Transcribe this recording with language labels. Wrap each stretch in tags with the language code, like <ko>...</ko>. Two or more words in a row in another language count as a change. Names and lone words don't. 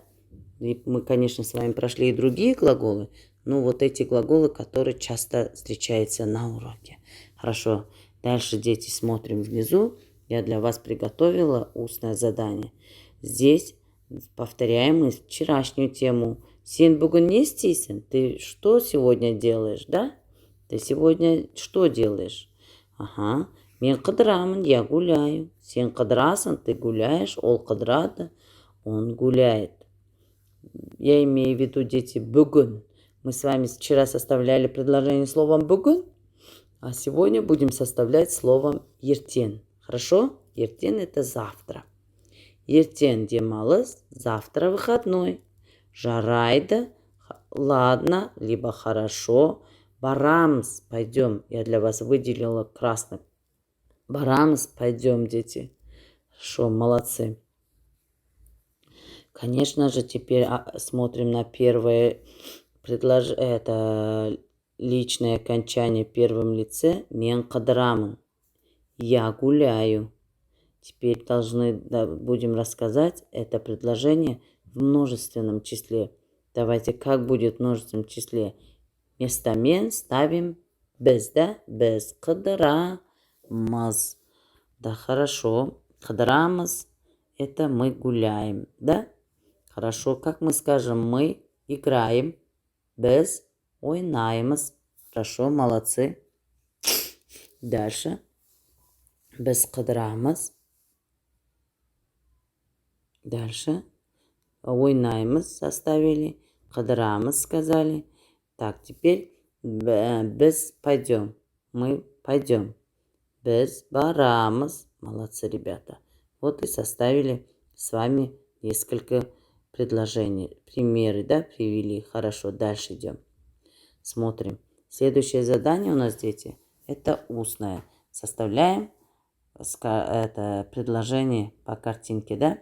<ru>И мы, конечно, с вами прошли и другие глаголы, но вот эти глаголы, которые часто встречаются на уроке. Хорошо. Дальше, дети, смотрим внизу. Я для вас приготовила устное задание. Здесь повторяем мы вчерашнюю тему.</ru> <kk>Сен бүгін не істейсің?</kk> <ru>Ты что сегодня делаешь, да? Ты сегодня что делаешь? Ага.</ru> <kk>Мен қыдырамын,</kk> <ru>я гуляю.</ru> <kk>Сен қыдырасың,</kk> <ru>ты гуляешь.</ru> <kk>Ол қыдырады,</kk> <ru>он гуляет. Я имею в виду, дети, бүгін. Мы с вами вчера составляли предложение словом бүгін, а сегодня будем составлять словом ертен. Хорошо? Ертен — это завтра.</ru> <kk>Ертен демалыс,</kk> <ru>завтра выходной. Жарайды, ладно, либо хорошо.</ru> <kk>Барамыз, пойдем.</kk> <ru>Я для вас выделила красным. Барамыз, пойдем, дети. Хорошо, молодцы. Конечно же, теперь смотрим на первое предложение. Это личное окончание в первом лице.</ru> <kk>Мен қыдырамын.</kk> <ru>Я гуляю. Теперь будем рассказать это предложение в множественном числе. Давайте, как будет в множественном числе? Вместо мен ставим біз, да?</ru> <kk>Біз қыдырамыз.</kk> <ru>Да, хорошо.</ru> <kk>Қыдырамыз —</kk> <ru>это мы гуляем, да? Хорошо. Как мы скажем? Мы играем.</ru> <kk>Біз ойнаймыз.</kk> <ru>Хорошо, молодцы.</ru> <kk>Дальше. Біз қыдырамыз.</kk> <ru>Дальше. Ойнаймыз составили. Қыдырамыз сказали. Так, теперь біз пойдем. Мы пойдем.</ru> <kk>Біз барамыз.</kk> <ru>Молодцы, ребята. Вот и составили с вами несколько предложения. Примеры, да, привели. Хорошо, дальше идем. Смотрим. Следующее задание у нас, дети, это устное. Составляем это предложение по картинке, да?</ru>